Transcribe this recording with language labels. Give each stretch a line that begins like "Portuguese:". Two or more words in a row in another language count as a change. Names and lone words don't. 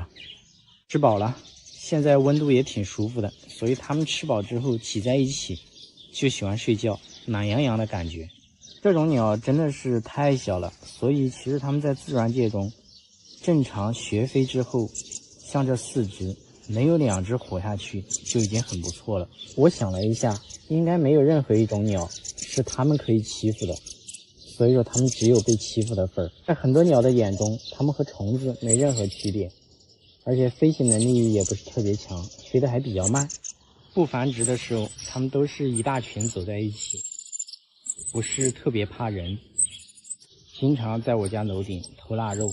Chinese: 吃飽了，現在溫度也挺舒服的，所以他們吃飽之後擠在一起就喜歡睡覺，懶洋洋的感覺。這種鳥真的是太小了，所以其實他們在自然界中正常學飛之後，像這4隻沒有2隻活下去就已經很不錯了。我想了一下，應該沒有任何一種鳥是他們可以欺負的，所以說它們只有被欺負的份兒。在很多鳥的眼中，它們和蟲子沒任何區別，而且飛行能力也不是特別強，飛得還比較慢。不繁殖的時候，它們都是一大群走在一起，不是特別怕人，經常在我家樓頂偷臘肉。